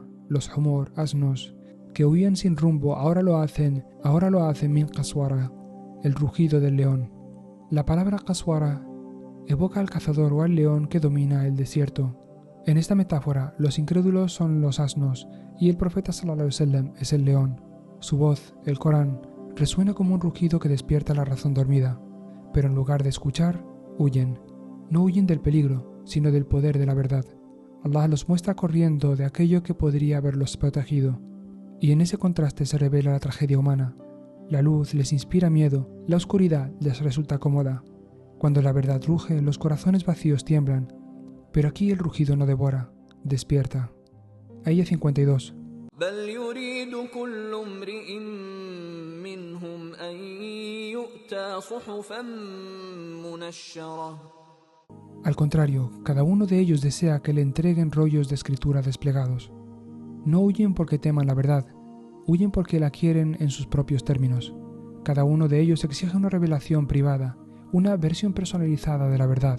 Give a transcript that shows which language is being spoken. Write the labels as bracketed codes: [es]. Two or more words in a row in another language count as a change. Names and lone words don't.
[es] Los humor, asnos, que huían sin rumbo, ahora lo hacen [ar] من قسورة, [es] el rugido del león. La palabra qaswara evoca al cazador o al león que domina el desierto. En esta metáfora, los incrédulos son los asnos y el profeta [ar] صلى الله عليه وسلم [es] es el león. Su voz, el Corán, resuena como un rugido que despierta la razón dormida, pero en lugar de escuchar, huyen. No huyen del peligro, sino del poder de la verdad. Allah los muestra corriendo de aquello que podría haberlos protegido, y en ese contraste se revela la tragedia humana. La luz les inspira miedo, la oscuridad les resulta cómoda. Cuando la verdad ruge, los corazones vacíos tiemblan, Pero aquí el rugido no devora, despierta. Aya 52. [ar] بل يريد كل امرئ منهم أن يؤتى صحفا منشرة. [es] Al contrario, cada uno de ellos desea que le entreguen rollos de escritura desplegados. No huyen porque teman la verdad, huyen porque la quieren en sus propios términos. Cada uno de ellos exige una revelación privada, una versión personalizada de la verdad.